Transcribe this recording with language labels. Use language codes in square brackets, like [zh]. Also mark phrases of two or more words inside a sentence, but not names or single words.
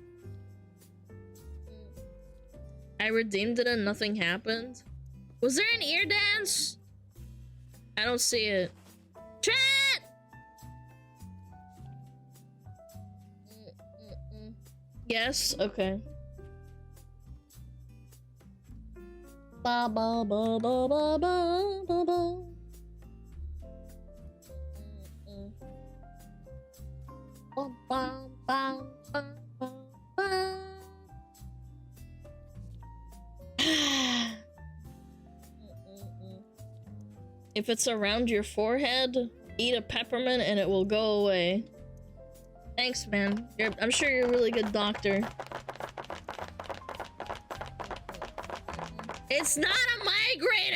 [en] I redeemed it and nothing happened. Was there an ear dance? I don't see it. Chat! Yes, okay. Ba ba ba ba ba ba ba ba. Ba ba ba ba ba ba. If it's around your forehead, eat a peppermint and it will go away. Thanks, man. I'm sure you're a really good doctor. It's not a migraine!